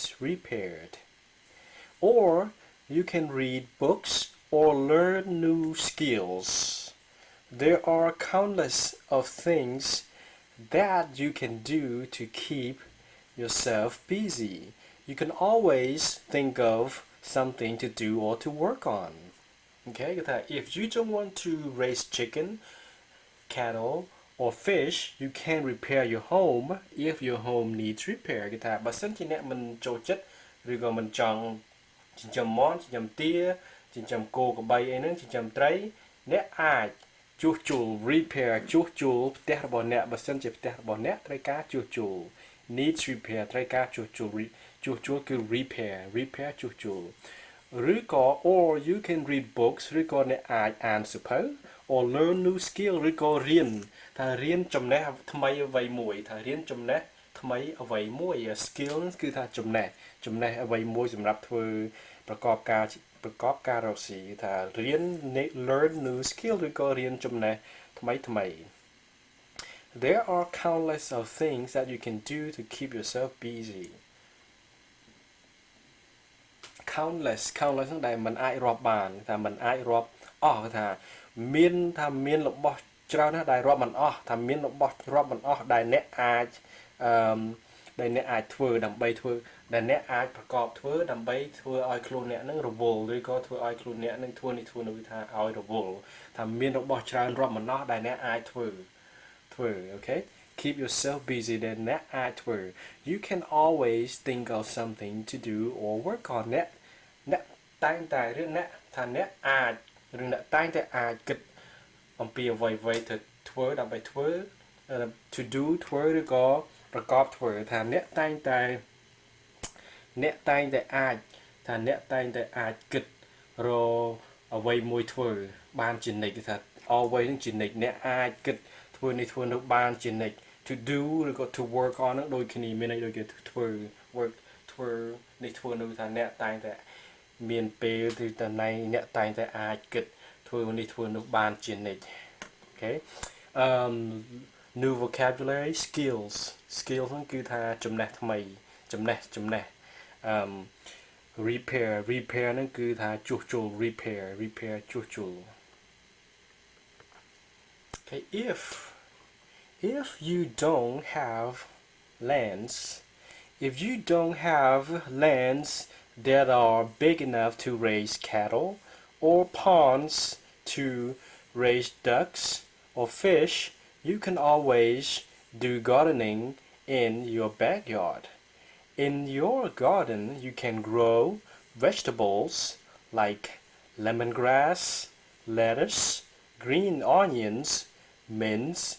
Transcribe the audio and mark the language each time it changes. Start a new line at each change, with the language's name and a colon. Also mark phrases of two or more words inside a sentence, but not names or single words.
English: repaired or you can read books or learn new skills there are countless of things that you can do to keep yourself busy you can always think of something to do or to work on okay if you don't want to raise chicken cattle or fish you can repair your home if your home needs repair
Khmer: គឺថាបើសិនជាអ្នកមិនចូលចិត្តឬក៏មិនចង់ចិញ្ចឹមមាន់ចិញ្ចឹម ទាចិញ្ចឹមគោក្របីអីហ្នឹងចិញ្ចឹមត្រីអ្នកអាចជួសជុល repair ជួសជុលផ្ទះរបស់អ្នកបើសិនជាផ្ទះរបស់អ្នកត្រូវការជួស ជុល
English: needs repair
Khmer: ត្រូវការជួសជុលគឺ repair ជួសជុលឬក៏
English: or you can read books
Khmer: ឬ ក៏អ្នកអាចអានសៀវភៅ
English: or learn new skill
Khmer: ឬក៏រៀនថារៀនចំណេះថ្មីអ្វីមួយថារៀនចំណេះថ្មីអ្វីមួយ skill គឺថាចំណេះអ្វីមួយសម្រាប់ធ្វើប្រកបការរកស៊ីថារៀន
English: learn new skill
Khmer: ឬក៏រៀនចំណេះថ្មី
English: there are countless of things that you can do to keep yourself busy
Khmer: countless ហ្នឹងដែលมันអាចរាប់បានថាมันអាចរាប់អស់ថាមានរបស់ច្រើនណាស់ដែលរាប់មិនអស់ថាមានរបស់រាប់មិនអស់ដែលអ្នកអាចធ្វើ ដើម្បីធ្វើដែលអ្នកអាចប្រកបធ្វើដើម្បីធ្វើឲ្យខ្លួនអ្នកនឹងរវល់ឬក៏ធ្វើឲ្យខ្លួនអ្នកនឹង ធ្វើនោះថាឲ្យរវល់ថាមានរបស់ច្រើនរាប់មិនអស់ដែលអ្នកអាចធ្វើ
English: okay keep yourself busy
Khmer: ដែលអ្នកអាចធ្វើ
English: you can always think of something to do or work on
Khmer: អ្នកតែងតែរឿងអ្នកថាអ្នកអាចរឿងអ្នកតែងតែអាចគិតអំពីអ្វីទៅធ្វើដើម្បីធ្វើ
English: to do
Khmer: ធ្វើឬក៏ប្រកបធ្វើថាអ្នកតែងតែ អាចគិតរអ្វីមួយធ្វើបានជានិច្ចថា always នឹងជានិច្ចអ្នកអាចគិតធ្វើនោះបាន ជានិច្ច
English: to do
Khmer: ឬក៏
English: to work on
Khmer: នឹងដូចគ្នាមានន័យដូចជាធ្វើ work ធ្វើនេះធ្វើនោះថាអ្នកតែងតែមានពេលទីតណៃអ្នកតែងតែអាចគិតធ្វើនេះធ្វើនោះបានជានិច្ច
English: okay new vocabulary skills
Khmer: ហ្នឹងគឺថាចំណេះថ្មីចំណេះrepair ហ្នឹងគឺថាជួសជុល repair ជួសជុល
English: okay if you don't have lands that are big enough to raise cattle or ponds to raise ducks or fish you can always do gardening in your backyard in your garden you can grow vegetables like lemongrass lettuce green onions mince